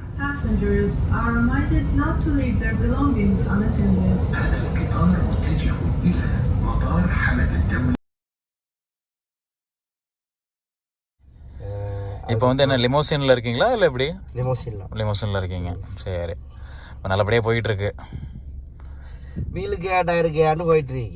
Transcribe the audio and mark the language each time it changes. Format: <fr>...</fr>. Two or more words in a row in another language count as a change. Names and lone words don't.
<en>Passengers are reminded not to leave their belongings unattended.</en> <ar>هذا القطار متجه إلى مطار حمد الدولي.</ar> <ta>இப்போ வந்து என்ன லிமோசினில் இருக்கீங்களா இல்லை எப்படி? லிமோசினில் இருக்கீங்க. சரி, இப்போ நல்லபடியாக போயிட்டுருக்கு. வீலுக்கு டயருக்கு போயிட்டுருக்கு.</ta>